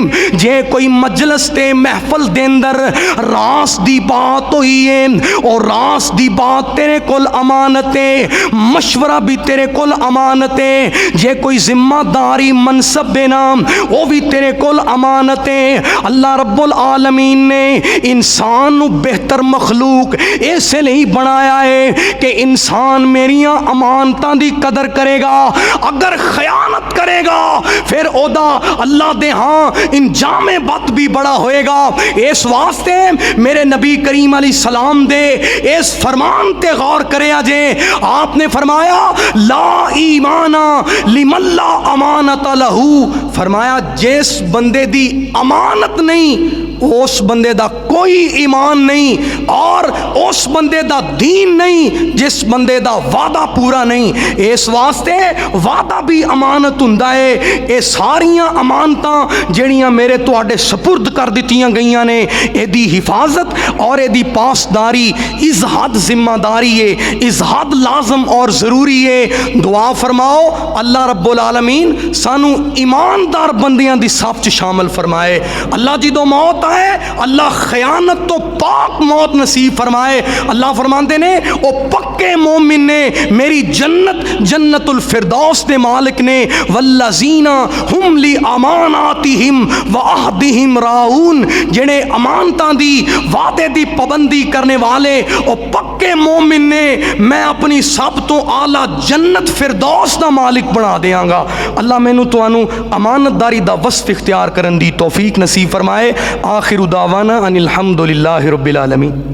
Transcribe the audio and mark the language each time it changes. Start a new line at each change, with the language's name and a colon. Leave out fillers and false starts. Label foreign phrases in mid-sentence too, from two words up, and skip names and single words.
Punjabi: جے کوئی مجلس تے محفل دے اندر راس دی بات ہوئی ہے اور راس دی بات تیرے کول امانت ہے، مشورہ بھی تیرے کول امانت ہے، جے کوئی ذمہ داری منصب بنا وہ بھی تیرے کول امانت ہے۔ اللہ رب العالمین نے انسان بہتر مخلوق ایسے نہیں بنایا ہے کہ انسان میریاں امانتاں دی قدر کرے گا، اگر خیانت کرے گا پھر اودا اللہ دے ہاں انجام بد بھی بڑا ہوئے گا۔ اس واسطے میرے نبی کریم علیہ السلام دے اس فرمان تے غور کرے آجے، آپ نے فرمایا
Arabic: لا ایمان لمن لا امانت لہو،
Punjabi: فرمایا جس بندے دی امانت نہیں اس بندے دا کوئی ایمان نہیں، اور اس بندے دا دین نہیں جس بندے دا وعدہ پورا نہیں۔ اس واسطے وعدہ بھی امانت ہوندا ہے۔ اے ساریاں امانتاں جڑیاں میرے تواڈے سپرد کر دتیاں گئیاں نے، اے دی حفاظت اور اے دی پاسداری از حد ذمہ داری ہے، از حد لازم اور ضروری ہے۔ دعا فرماؤ اللہ رب العالمین سانو ایماندار بندیاں دی صف چ شامل فرمائے۔ اللہ جدوں موت آئے اللہ خیانت تو پاک موت نصیب فرمائے۔ اللہ فرماندے نے او پکے مومن نے میری جنت جنت الفردوس دے مالک نے،
Arabic: والذین ہم لاماناتہم وعہدہم راعون،
Punjabi: جڑے امانتاں دی وعدے دی پابندی کرنے والے او پکے مومن نے، میں اپنی سب تو اعلیٰ جنت فردوس دا مالک بنا دیاں گا۔ اللہ مینوں تانوں امانت داری دا وصف اختیار کرن دی توفیق نصیب فرمائے۔
Arabic: آخر دعوانا ان الحمد للہ رب العالمین۔